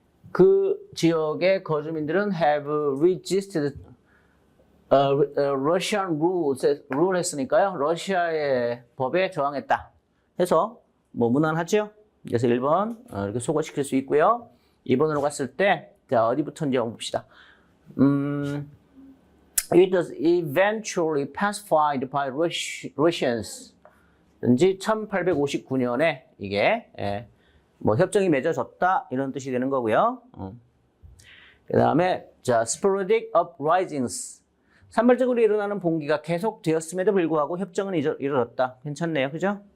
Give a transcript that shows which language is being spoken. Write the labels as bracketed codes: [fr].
[ko] 그 지역의 거주민들은 [en] have resisted Russian rule [ko] 했으니까요. 러시아의 법에 저항했다. 해서 뭐 무난하죠? 그래서 1번 이렇게 소거시킬 수 있고요. 2번으로 갔을 때 자, 어디부터인지 한번 봅시다. [en] It was eventually pacified by Russians. [ko] 든지 1859년에 이게 뭐 협정이 맺어졌다 이런 뜻이 되는 거고요. 그 다음에 자 [en] sporadic uprisings [ko] 산발적으로 일어나는 봉기가 계속되었음에도 불구하고 협정은 이루어졌다. 괜찮네요, 그죠?